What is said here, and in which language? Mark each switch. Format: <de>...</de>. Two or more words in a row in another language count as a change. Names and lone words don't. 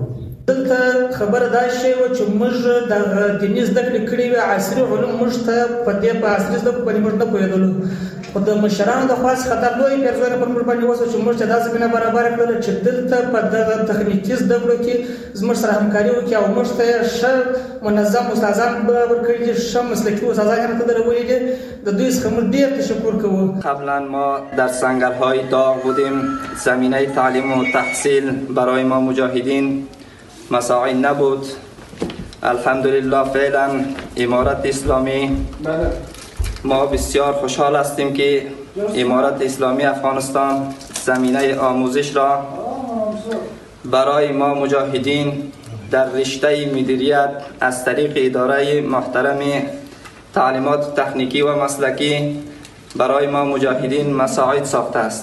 <ps>دلته خبره دا شی وه چې موږ دغه دیني زده کړې کړې وې، عصري علوم موږ ته په دې په عصري زده کړو باندې موږ نه پوهېدلو، خو د مشرانو د خوا څخه دا لویه پیرزویه پر موږ باندې وشوه چې موږ ته دا زمینه برابره کړله چې دلته په دغه تخنیکي زده کړو کې زموږ سره همکاري وکړي او موږ ته یې ښه منظم استادان ورکړي دي، ښه مسلکي استادان یې راته درولي دي. د دوی څخه موږ ډېر تشکر کوو.</ps> <fa>قبلا ما در سنگرهای داغ بودیم، زمینه تعلیم و تحصیل برای ما مجاهدین مساعی نبود. الحمدلله فعلا امارت اسلامی ما بسیار خوشحال هستیم که امارت اسلامی افغانستان زمینه آموزش را برای ما مجاهدین در رشته مدیریت از طریق اداره محترم تعلیمات تکنیکی و مسلکی برای ما مجاهدین مساعد ساخته است.</fa>